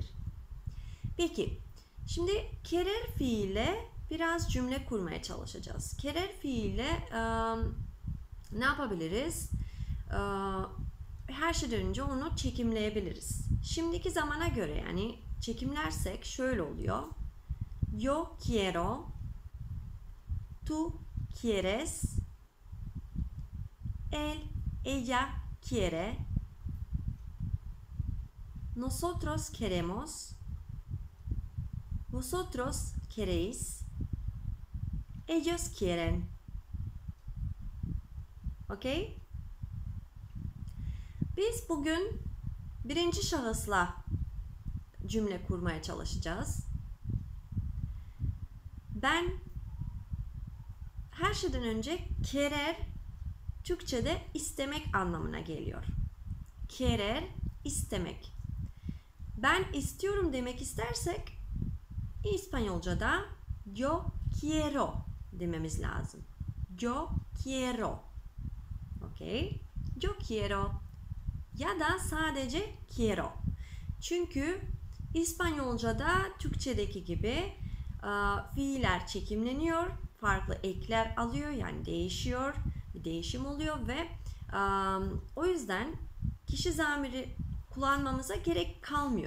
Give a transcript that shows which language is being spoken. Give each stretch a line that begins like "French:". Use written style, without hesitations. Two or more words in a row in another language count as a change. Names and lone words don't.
Turkish: Peki, şimdi querer fiile biraz cümle kurmaya çalışacağız. Querer fiile ne yapabiliriz? Her şeyden önce onu çekimleyebiliriz. Şimdiki zamana göre yani çekimlersek şöyle oluyor.
Spanish: Yo quiero, tú quieres, él, ella quiere, nosotros queremos, vosotros queréis, ellos quieren.
Turkish: Okay? Biz bugün birinci şahısla cümle kurmaya çalışacağız. Ben her şeyden önce querer Türkçe'de istemek anlamına geliyor. Querer istemek. Ben istiyorum demek istersek İspanyolca'da
Spanish: yo quiero
Turkish: dememiz lazım.
Spanish: Yo quiero. Okay? Yo quiero.
Turkish: Ya da sadece quiero. Çünkü İspanyolca'da Türkçedeki gibi fiiller çekimleniyor, farklı ekler alıyor, yani değişiyor, bir değişim oluyor ve o yüzden kişi zamiri kullanmamıza gerek kalmıyor.